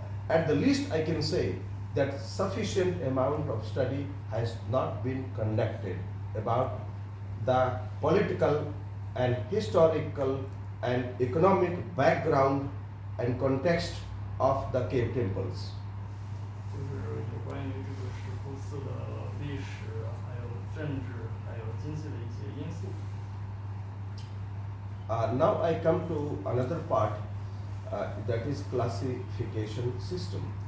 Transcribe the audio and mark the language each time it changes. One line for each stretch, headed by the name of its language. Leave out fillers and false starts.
English: At the least, I can say that sufficient amount of study has not been conducted about the political and historical and economic background and context of the cave temples.
Chinese: 就是有关于这个石窟寺的历史，还有政治，还有经济的一些因素。
English: Now I come to another part, that is classification system.